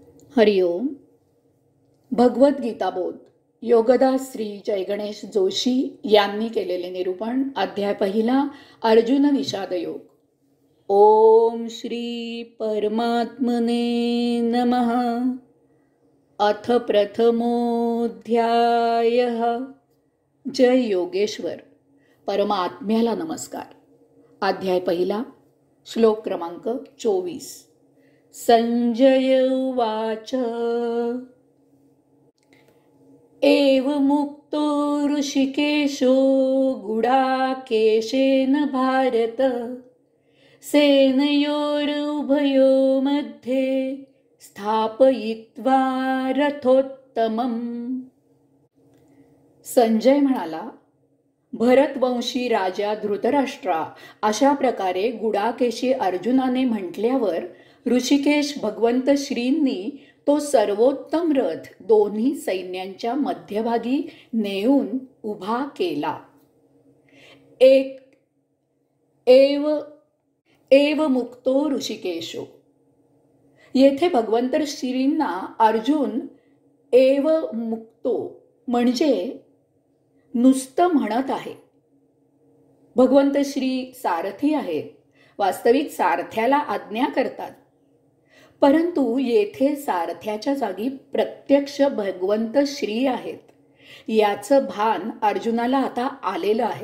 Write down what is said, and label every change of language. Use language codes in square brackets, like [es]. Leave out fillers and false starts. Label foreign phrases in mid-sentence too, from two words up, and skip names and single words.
[mr] हरिओम. भगवद्गीताबोध योगदास श्री जयगणेश जोशी यांनी केलेले निरूपण. अध्याय पहिला. अर्जुन विषाद योग. [sa] ओम श्री परमात्मने नमः. अथ प्रथमोऽध्यायः. [mr] जय योगेश्वर. परमात्म्याला नमस्कार. अध्याय पहिला. श्लोक क्रमांक 24. [sa] संजय उवाच. एवमुक्तो ऋषिकेशो गुडाकेशेन भारत सेनयोरुभयो मध्ये स्थापयित्वा रथोत्तमम्. [mr] संजय म्हणाला, भरतवंशी राजा धृतराष्ट्रा अशा प्रकारे गुडाकेशी अर्जुनाने म्हटल्यावर ऋषिकेश भगवंत श्रींनी तो सर्वोत्तम रथ दोन्ही सैन्यांच्या मध्यभागी नेऊन उभा केला. [sa] एव मुक्तो ऋषिकेशो. [mr] येथे भगवंत श्रींना अर्जुन [sa] एव मुक्तो [mr] म्हणजे नुसतं म्हणत आहे. भगवंत श्री सारथी आहेत, वास्तविक सारथ्याला आज्ञा करतात, परंतु येथे सारथ्याच्या जागी प्रत्यक्ष भगवंत श्री आहेत याचं भान अर्जुनाला आता आलेलं आहे.